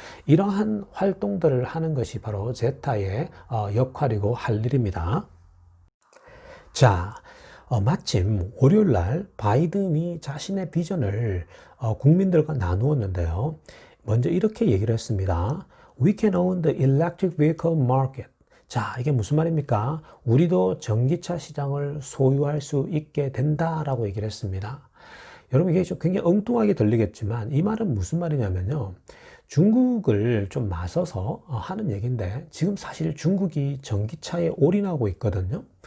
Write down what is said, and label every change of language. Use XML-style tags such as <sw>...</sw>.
<ko>이러한 활동들을 하는 것이 바로 제타의 역할이고 할 일입니다. 자, 마침 월요일 날 바이든이 자신의 비전을 국민들과 나누었는데요. 먼저 이렇게 얘기를 했습니다.</ko> <en>We can own the electric vehicle market.</en> <ko>자, 이게 무슨 말입니까? 우리도 전기차 시장을 소유할 수 있게 된다라고 얘기를 했습니다. 여러분, 이게 좀 굉장히 엉뚱하게 들리겠지만 이 말은 무슨 말이냐면요. 중국을 좀 맞서서 하는 얘기인데, 지금 사실 중국이 전기차에 올인하고 있거든요.</ko>